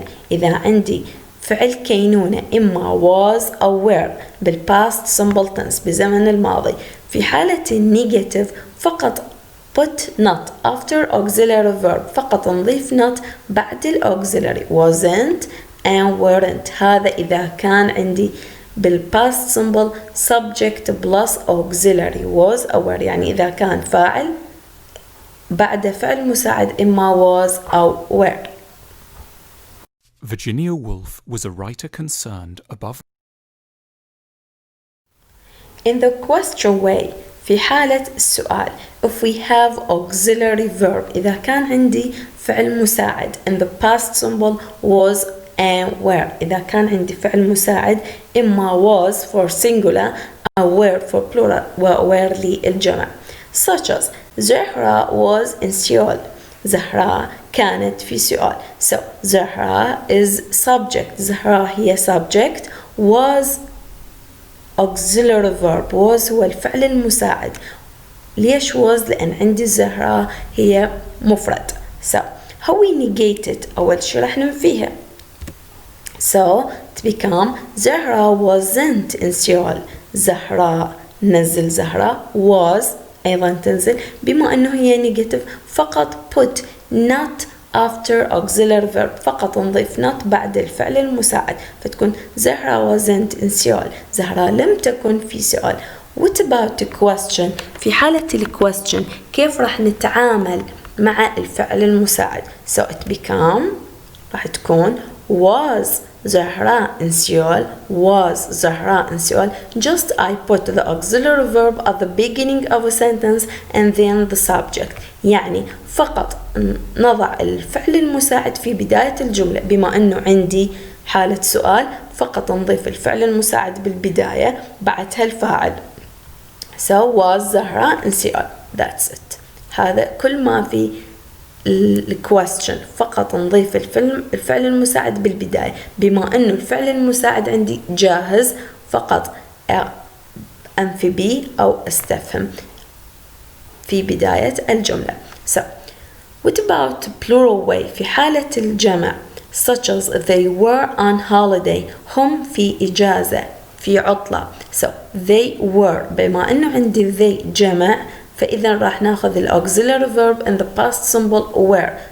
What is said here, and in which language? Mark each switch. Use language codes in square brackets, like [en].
[ar] إذا عندي فعل كينونة إما was أو were بالpast simple tense بزمن الماضي، في حالة النيجاتيف فقط [en] put not after auxiliary verb، [ar] فقط نضيف not بعد الauxiliary wasn't and weren't. هذا إذا كان عندي بالpast simple [en] subject plus auxiliary was [ar] أو were، يعني إذا كان فاعل بعد فعل مساعد إما was أو were. [en] Virginia Woolf was a writer concerned above. In the question way، [ar] في حالة السؤال [en] if we have auxiliary verb، [ar] إذا كان عندي فعل مساعد [en] in the past simple was and were، إذا كان عندي فعل مساعد إما was for singular أو were for plural و were للجمع. such as زهرة was in Seoul. [ar] زهرة كانت في سؤال. [en] So زهرة is subject. [ar] زهرة هي subject. [en] Was auxiliary verb. [ar] was هو الفعل المساعد. ليش was؟ لأن عندي زهرة هي مفرد. [en] So how we negate it؟ [ar] أول شي رح ننفيها. [en] So to become زهرة wasn't in Seoul. [ar] زهرة نزل زهرة was أيضا تنزل بما أنه هي negative فقط [en] put not after auxiliary verb [ar] فقط نضيف not بعد الفعل المساعد فتكون زهرة [en] wasn't in Seoul. [ar] زهرة لم تكن في سؤال. [en] What about the question؟ [ar] في حالة الquestion كيف راح نتعامل مع الفعل المساعد؟ [en] So it become [ar] راح تكون was زهرة in Seoul. [en] was زهرة in Seoul. Just I put the auxiliary verb at the beginning of a sentence and then the subject. [ar] يعني فقط نضع الفعل المساعد في بداية الجملة بما أنه عندي حالة سؤال فقط نضيف الفعل المساعد بالبداية بعدها الفاعل. [en] So was زهرة in Seoul. That's it. [ar] هذا كل ما في الكويستشن فقط نضيف الفعل المساعد بالبداية بما أنه الفعل المساعد عندي جاهز فقط أنفي بي أو استفهم في بداية الجملة. [en] So what about plural way؟ [ar] في حالة الجمع [en] such as they were on holiday. [ar] هم في إجازة في عطلة. So they were بما أنه عندي they جمع فإذا راح ناخذ ال [en] auxiliary verb in the past simple were.